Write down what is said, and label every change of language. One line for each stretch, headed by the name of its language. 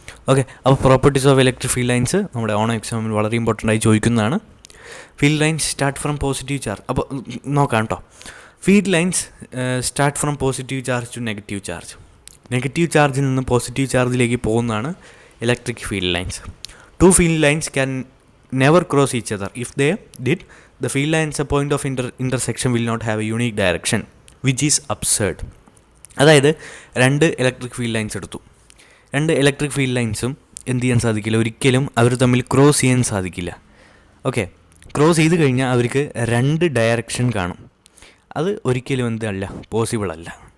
Malayalam: Okay, അപ്പോൾ properties of electric field lines നമ്മുടെ ഓണം എക്സാമിന് വളരെ ഇമ്പോർട്ടൻ്റ് ആയി ചോദിക്കുന്നതാണ്.
English: Field lines start from positive charge.
Malayalam: അപ്പോൾ നോക്കാം കേട്ടോ.
English: Field lines start from positive charge to negative charge.
Malayalam: Negative ചാർജിൽ നിന്ന് പോസിറ്റീവ് ചാർജിലേക്ക് പോകുന്നതാണ് electric field lines.
English: Two field lines can never cross each other. If they did, the field lines a point of intersection will not have a unique direction, which is absurd.
Malayalam: അതായത് രണ്ട് electric field lines എടുത്തു. രണ്ട് electric field ലൈൻസും എന്ത് ചെയ്യാൻ സാധിക്കില്ല, ഒരിക്കലും അവർ തമ്മിൽ cross ചെയ്യാൻ സാധിക്കില്ല. ഓക്കെ, ക്രോസ് ചെയ്ത് കഴിഞ്ഞാൽ അവർക്ക് രണ്ട് ഡയറക്ഷൻ കാണും. അത് ഒരിക്കലും എന്തല്ല, പോസിബിൾ അല്ല.